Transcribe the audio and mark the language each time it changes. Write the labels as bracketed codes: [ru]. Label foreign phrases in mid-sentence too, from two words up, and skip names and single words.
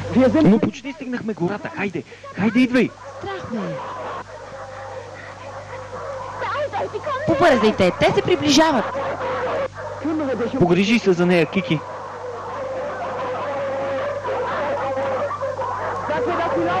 [de] Wir sind [bg] Но почти стигнахме гората. Хайде! Хайде, идвай! Страх ме е. Побързайте, те се приближават. [de] kümmere dich um. [bg] Погрижи се за нея, Кики. [de] Sag mir, dass sie laufen.